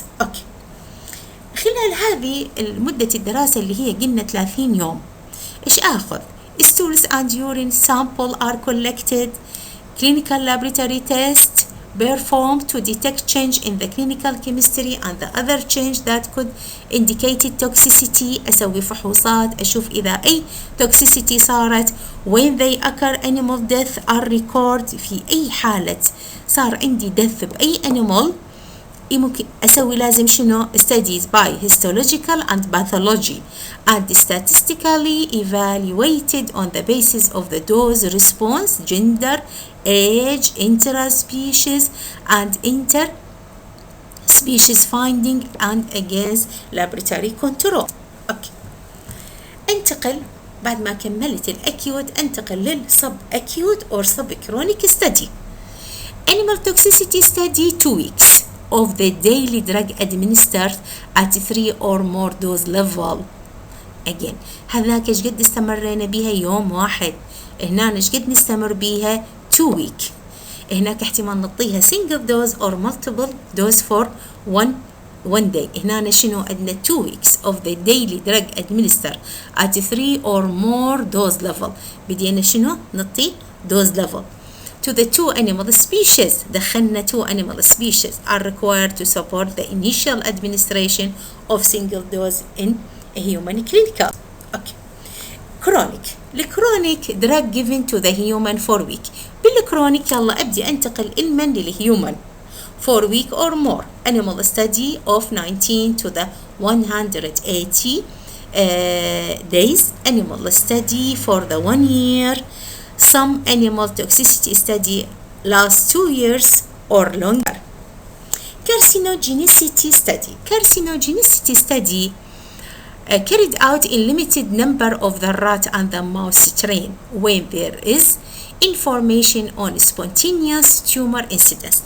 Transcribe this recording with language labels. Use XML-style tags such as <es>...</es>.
<ar>اوكي، خلال هذه المدة الدراسة اللي هي قلنا 30 يوم ايش اخذ؟</ar> <en>stools and urine sample are collected, clinical laboratory tests performed to detect change in the clinical chemistry and the other change that could indicate toxicity.</en> <ar>أسوي فحوصات أشوف إذا أي toxicity صارت.</ar> <en>when they occur animal death are recorded.</en> <ar>في أي حالة صار عندي death بأي animal ممكن أسوي لازم شنو</ar> <en>studies by histological and pathology and statistically evaluated on the basis of the dose response, gender, age, interspecies and interspecies finding and against laboratory control.</en> <ar>أوكي، انتقل بعد ما كملت الأكيوت انتقل للسب</ar> <en>acute or subchronic study. Animal toxicity study 2 weeks of the daily drug administered at 3 or more dose level.</en> <ar>again هذاك ايش قد استمرينا بيها؟ يوم واحد. هنا ايش قد نستمر بيها؟ 2 week. هناك احتمال نعطيها</ar> <en>single dose or multiple dose for one day.</en> <ar>هنا شنو عندنا</ar> <en>2 weeks of the daily drug administered at 3 or more dose level.</en> <ar>بدينا شنو نعطي</ar> <en>dose level to the 2 animal species. دخلنا 2 animal species are required to support the initial administration of single dose in a human clinical. okay. chronic. الكرونيك drug given to the human for week.</en> <ar>بالكرونيك يلا أبدي أنتقل المن للهيومن</ar> <en>for week or more. animal study of 19 to the 180 days. animal study for the 1 year. some animal toxicity study lasts 2 years or longer. carcinogenicity study carried out in limited number of the rat and the mouse strain when there is information on spontaneous tumor incidence.</en>